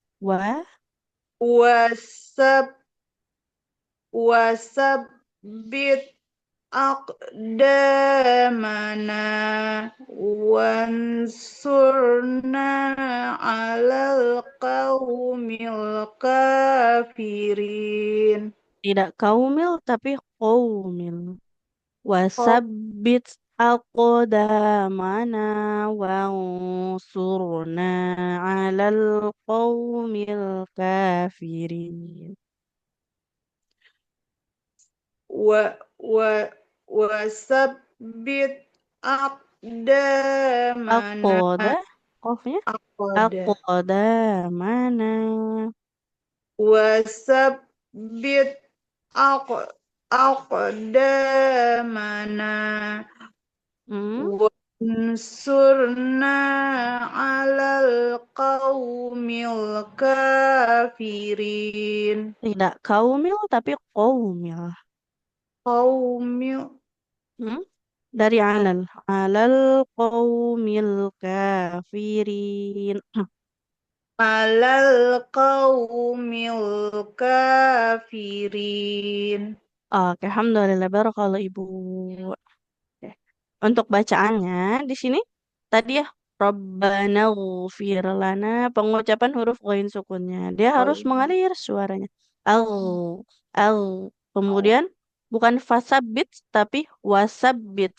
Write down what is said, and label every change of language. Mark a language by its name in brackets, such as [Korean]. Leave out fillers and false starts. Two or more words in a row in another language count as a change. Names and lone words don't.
[Arabic] وثب وثبت أقدامنا وانصرنا على القوم الكافرين. [Indonesian] Tidak kaumil tapi qaumil. [Arabic] وثبت أقدامنا وانصرنا على القوم الكافرين. و و وثبت أقدامنا [Indonesian] Aqda. Qafnya. [Arabic] aqda Aqdamana. وثبت أقدامنا Hmm. وانصرنا على القوم الكافرين. [Indonesian] Tidak kaumil tapi qaumil. [Arabic] Qaumil [Indonesian] Dari [Arabic] على القوم الكافرين. على القوم الكافرين. [Indonesian] Oke, [Arabic] الحمد لله بارك الله [Indonesian] Ibu. Oke. Untuk bacaannya di sini tadi ya [Arabic] ربنا اغفر لنا, [Indonesian] pengucapan huruf ghain sukunnya. Dia Oh harus iya. mengalir suaranya. Al al kemudian bukan fasabit tapi wasabit.